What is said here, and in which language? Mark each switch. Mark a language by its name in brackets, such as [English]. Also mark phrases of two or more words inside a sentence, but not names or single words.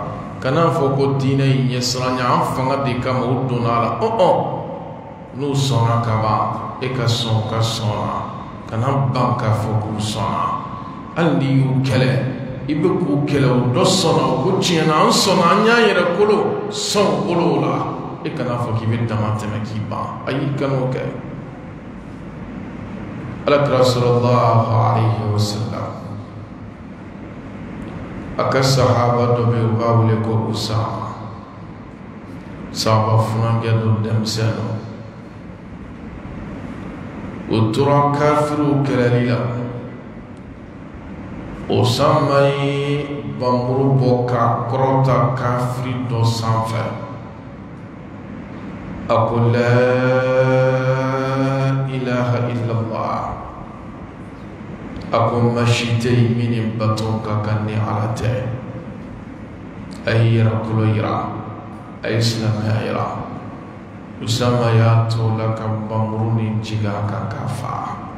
[Bambara] kana fɔ ko diinɛ in ɲɛsiranya an fanga de kama o donna a la n'u sɔnna ka ban e ka sɔn ka sɔn na kana ban k'a fɔ k'u sɔnna hali n'i y'u kɛlɛ i bɛ k'u kɛlɛ o dɔ sɔnna o ko tiɲɛna an sɔnna an y'an yɛrɛ kolo sɔn kolo la e kana fɔ k'i bɛ dama tɛmɛ k'i ban ayi kan'o kɛ alakira [Arabic] صلى الله عليه وسلم [Bambara] a ka sahaba dɔ bɛ yen u b'a wele ko Usama sahaba funankɛ dɔ denmisɛnnin o tora kafiriw kɛlɛli la Usama ye bamuru bɔ k'a kɔrɔta kafiri dɔ sanfɛ a ko [Arabic] لا إله إلا الله [Bambara] a ko masi tɛ yen min ni bato ka kan ni Ala tɛ a ye yɛrɛkolo yira a ye silamɛya yira Usama y'a to la ka bamuru ni jigin a kan k'a faga